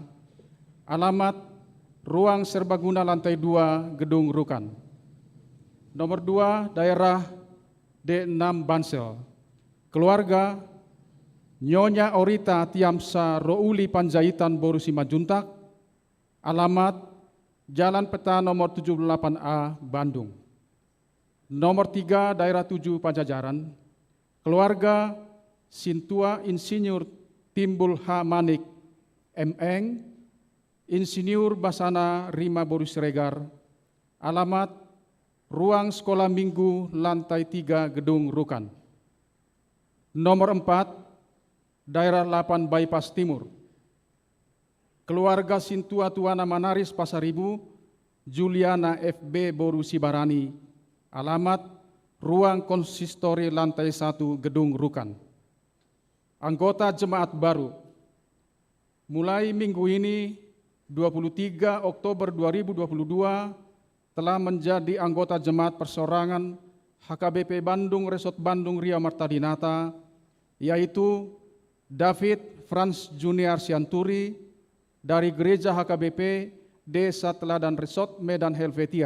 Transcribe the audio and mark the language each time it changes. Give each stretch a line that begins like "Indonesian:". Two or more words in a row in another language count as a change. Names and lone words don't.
Indonesian: Alamat ruang serbaguna lantai 2 Gedung Rukan. Nomor 2, daerah D6 Bansel, keluarga Nyonya Orita Tiamsa Rouli Panjaitan Boru Simajuntak. Alamat Jalan Peta nomor 78A Bandung. Nomor 3, daerah 7 Pajajaran, keluarga Sintua Insinyur Timbul H. Manik M.Eng, Insinyur Basana Rima Boru Siregar. Alamat ruang sekolah minggu lantai 3 Gedung Rukan. Nomor 4, daerah 8 Bypass Timur, keluarga Sintua Tuana Manaris Pasaribu, Juliana FB Boru Sibarani. Alamat ruang konsistori lantai 1 Gedung Rukan. Anggota jemaat baru, mulai minggu ini 23 Oktober 2022 telah menjadi anggota jemaat persorangan HKBP Bandung Resort Bandung Riau Marta Dinata, yaitu David Franz Junior Sianturi dari Gereja HKBP Desa Teladan Resort Medan Helvetia.